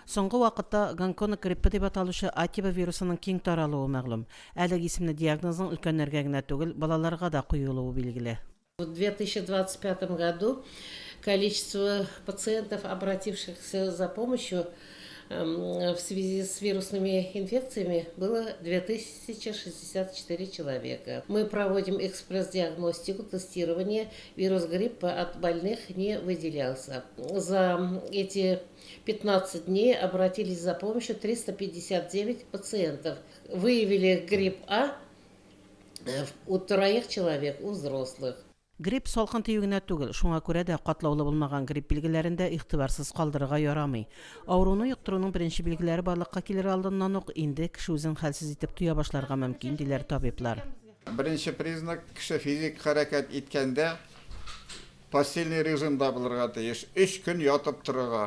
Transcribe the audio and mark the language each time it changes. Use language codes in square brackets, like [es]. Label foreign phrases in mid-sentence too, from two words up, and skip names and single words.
[tt] Соңгы вакытта гонконг гриппы дип аталучы Атиба вирусының киң таралуы мәгълүм. Әлеге исемле диагнозның өлкәннәргә генә түгел, балаларга да куелуы билгеле. [ru] В 2025 году количество пациентов, обратившихся за помощью в связи с вирусными инфекциями, было 2064 человека. Мы проводим экспресс-диагностику, тестирование. Вирус гриппа от больных не выделялся. За эти 15 дней обратились за помощью 359 пациентов. Выявили грипп А у 3 человек, у взрослых. [tt] Грипп салкын тию генә түгел, шуңа күрә дә катлаулы булмаган грипп билгеләрендә игътибарсыз калдырырга ярамый. Авыруны юктыруның беренче билгеләре барлыкка килер алдыннан ук инде кеше үзен хәлсез итеп туя башларга мөмкин, диләр табиблар. Birinci признак кеше физик хәрәкәт иткәндә [ru] постельный режимда [tt] булырга тиеш, 3 көн ятып торырга.